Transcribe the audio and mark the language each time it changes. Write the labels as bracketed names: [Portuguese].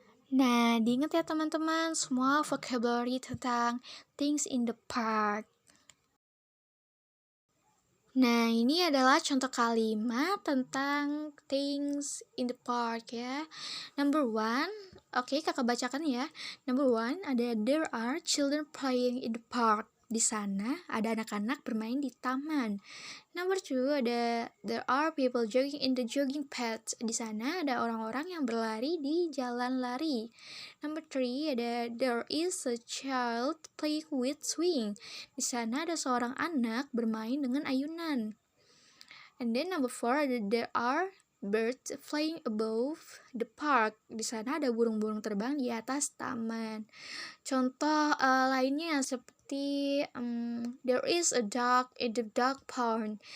[Indonesian] Nah, diingat ya teman-teman, semua vocabulary tentang things in the park. Nah, ini adalah contoh kalimat tentang things in the park ya. Number 1, oke, kakak bacakan ya. [English] Number 1 ada there are children playing in the park. [Indonesian] Di sana ada anak-anak bermain di taman. [English] Number 2 ada there are people jogging in the jogging path. [Indonesian] Di sana ada orang-orang yang berlari di jalan lari. [English] Number 3 ada there is a child playing with swing. [Indonesian] Di sana ada seorang anak bermain dengan ayunan. [English] And then number 4 ada there are birds flying above the park. [Indonesian] Di sana ada burung-burung terbang di atas taman. Contoh lainnya seperti [English] there is a duck in the duck pond.